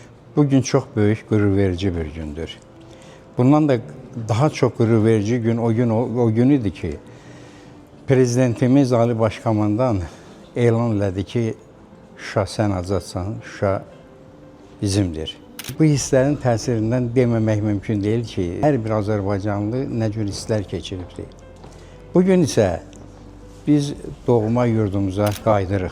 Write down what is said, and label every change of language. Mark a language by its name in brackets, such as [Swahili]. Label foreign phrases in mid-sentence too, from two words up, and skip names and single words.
[Turkish] Bugün çok büyük, gurur verici bir gündür. [Azerbaijani] Bundan da daha çok gurur verici gün o gün idi ki, Prezidentimiz Ali Başkomandan elan elədi ki, Şuşa sən azadsan, Şuşa bizimdir. Bu hisslərin təsirindən deməmək mümkün deyil ki, hər bir Azərbaycanlı nə cür hisslər keçiribdir. Bugün isə biz doğma yurdumuza qayıdırıq.